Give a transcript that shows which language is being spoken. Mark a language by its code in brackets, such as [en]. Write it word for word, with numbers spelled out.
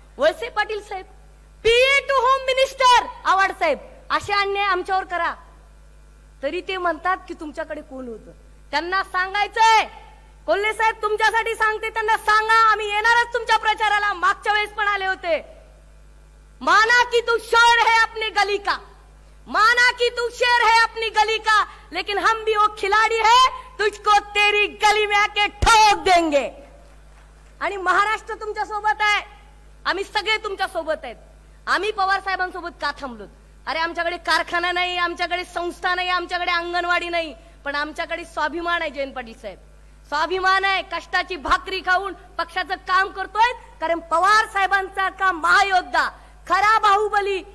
[mr] वळसे पाटील साहेब, PA to home minister Awhad साहेब, असे अन्याय आमच्यावर करा तरी ते म्हणतात की तुमच्याकडे कोण होतं. त्यांना सांगायचंय, कोल्हे साहेब तुमच्यासाठी सांगते, त्यांना सांगा आम्ही येणारच तुमच्या प्रचाराला. मागच्या वेळेस पण आले होते. [hi] माना की तू शहर है अपने गली का, माना की तू शेर है अपनी गली का, लेकिन हम भी वो खिलाडी है तुझको तेरी गली में आके ठोक देंगे. [mr] आणि महाराष्ट्र तुमच्या सोबत आहे, आम्ही सगळे तुमच्या सोबत आहेत. आम्ही पवार साहेबांसोबत का थांबलो? अरे आमच्याकडे कारखाना नाही, आमच्याकडे संस्था नाही, आमच्याकडे अंगणवाडी नाही, पण आमच्याकडे स्वाभिमान आहे. जयंत पाटील साहेब, स्वाभिमान आहे. कष्टाची भाकरी खाऊन पक्षाचं काम करतोय, कारण पवार साहेबांचा का महायोद्धा खरा बाहुबली.